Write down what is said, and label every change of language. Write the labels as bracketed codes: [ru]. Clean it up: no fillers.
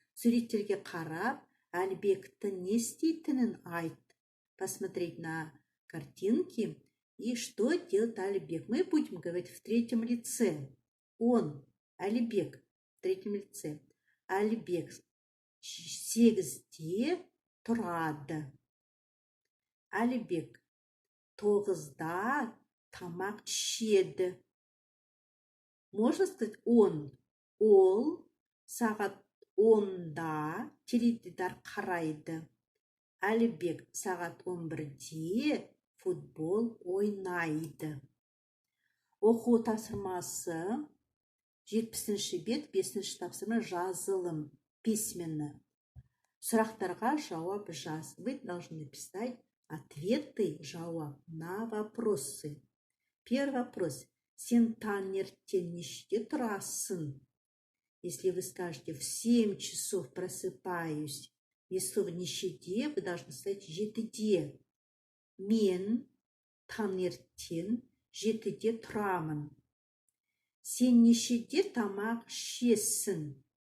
[kk] Суреттерге қарап, Әлібекті не істейтінін айт. [ru] Посмотреть на картинки. И что делает Әлібек? Мы будем говорить в 3-м лице. Он, Әлібек, в 3-м лице. [kk] Әлібек 8-де тұрады. Әлібек 9-да тамақ ішеді. [ru] Можно сказать он. [kk] Ол сағат 10-да теледидар қарайды. Әлібек сағат 11-де футбол ойнайды. Оқу тапсырмасы 70-ші бет 5-ші тапсырма жазылым письменно. Сұрақтарға жауап жаз. [ru] Вы должны писать ответы, жауап на вопросы. Первый вопрос. [kk] Сен таңертең нешеде тұрасың? [ru] Если вы скажете в 7 часов просыпаюсь, вместо слова нешеде вы должны сказать 7-де. [kk] Мен таңертең 7-де тұрамын. Сен нешеде тамақ ішесің?